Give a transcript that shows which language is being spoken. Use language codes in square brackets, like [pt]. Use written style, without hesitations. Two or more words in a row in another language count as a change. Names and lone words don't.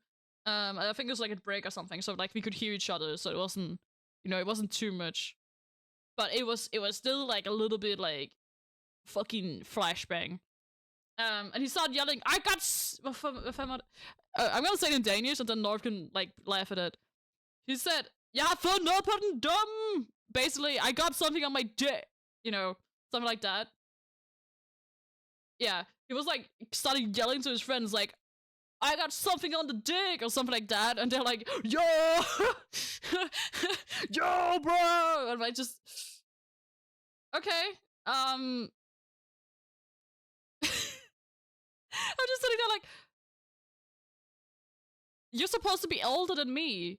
[en] I think it was like a break or something, so like we could hear each other, so it wasn't, it wasn't too much, but it was still like a little bit like fucking flashbang. And he started yelling, "I got I'm gonna say it in Danish, and then North can like laugh at it. He said, [da] "Jeg har fået noget på den dum." [en] Basically, I got something on my dick, something like that. Yeah, he was like started yelling to his friends like, "I got something on the dick," or something like that, and they're like, "Yo, yo, bro," and I just, okay, I'm just sitting there like, you're supposed to be older than me.